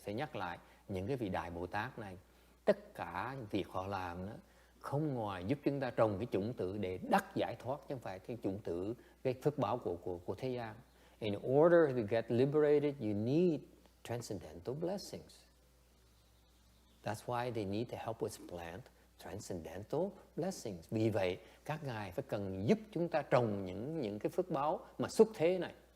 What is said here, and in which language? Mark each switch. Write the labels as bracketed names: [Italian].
[Vietnamese] Sẽ nhắc lại, những cái vị đại Bồ Tát này, tất cả việc họ làm đó, không ngoài giúp chúng ta trồng cái chủng tử để đắc giải thoát, chứ không phải cái chủng tử, cái phước báo của thế gian. [English] In order to get liberated, you need transcendental blessings. That's why they need to help us plant transcendental blessings. [Vietnamese] Vì vậy, các ngài phải cần giúp chúng ta trồng những cái phước báo mà xuất thế này.